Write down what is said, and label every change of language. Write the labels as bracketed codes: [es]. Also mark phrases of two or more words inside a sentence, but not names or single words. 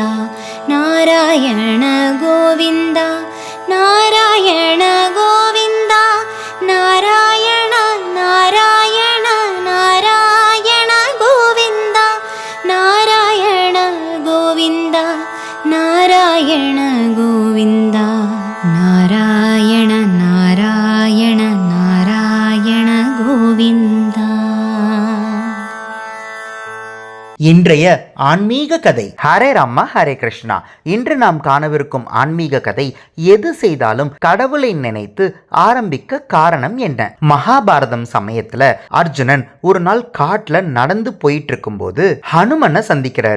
[kn] ನಾರಾಯಣ ಗೋವಿಂದ, ನಾರಾಯಣ ಗೋವಿಂದ, ನಾರಾಯಣ ನಾರಾಯಣ ನಾರಾಯಣ ಗೋವಿಂದ, ನಾರಾಯಣ ಗೋವಿಂದ, ನಾರಾಯಣ ಗೋವಿಂದ, ನಾರಾಯಣ ನಾರಾಯಣ ನಾರಾಯಣ ಗೋವಿಂದ. [ta] இன்றைய ஆன்மீக கதை. ஹரே ராமா ஹரே கிருஷ்ணா. இன்று நாம் காணவிருக்கும் ஆன்மீக கதை, எது செய்தாலும் கடவுளை நினைத்து ஆரம்பிக்க காரணம் என்ன? மகாபாரதம் சமயத்துல அர்ஜுனன் ஒரு நாள் காட்டுல நடந்து போயிட்டு இருக்கும் போது ஹனுமனை சந்திக்கிறாரு.